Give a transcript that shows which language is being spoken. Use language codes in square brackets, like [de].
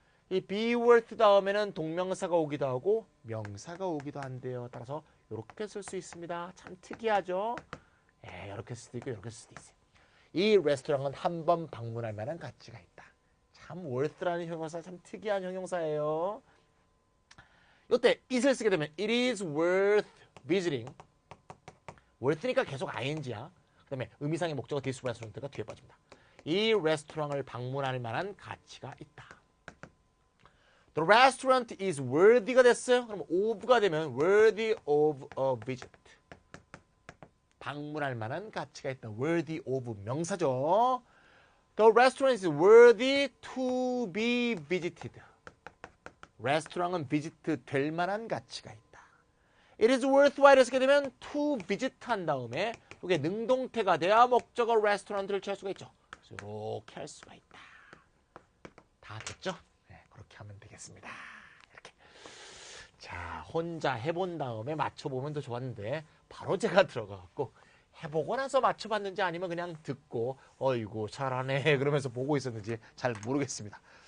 [ko] 이 be worth 다음에는 동명사가 오기도 하고 명사가 오기도 한대요. 따라서 이렇게 쓸 수 있습니다. 참 특이하죠? 이렇게 쓸 수도 있고 이렇게 쓸 수도 있어요. 이 레스토랑은 한 번 방문할 만한 가치가 있다. 참 worth라는 형용사 참 특이한 형용사예요. 이때 it을 쓰게 되면 it is worth visiting. worth니까 계속 ing야. 그 다음에 의미상의 목적어 this restaurant가 뒤에 빠집니다. 이 레스토랑을 방문할 만한 가치가 있다. [en] The restaurant is worthy가 [ko] 됐어요. 그럼 [en] of가 되면 worthy of a visit. [ko] 방문할 만한 가치가 있다. [en] worthy of 명사죠. The restaurant is worthy to be visited. [ko] 레스토랑은 비지트 될 만한 가치가 있다. It is worthwhile 쓰게 되면 to visit 한 다음에 이게 능동태가 돼야 목적어 레스토랑을 취할 수가 있죠. 그래서 이렇게 할 수가 있다. 다 됐죠? 그렇게 하면 되겠습니다. 이렇게. 자, 혼자 해본 다음에 맞춰보면 더 좋았는데 바로 제가 들어가갖고 해보고 나서 맞춰봤는지 아니면 그냥 듣고 어이구 잘하네 그러면서 보고 있었는지 잘 모르겠습니다.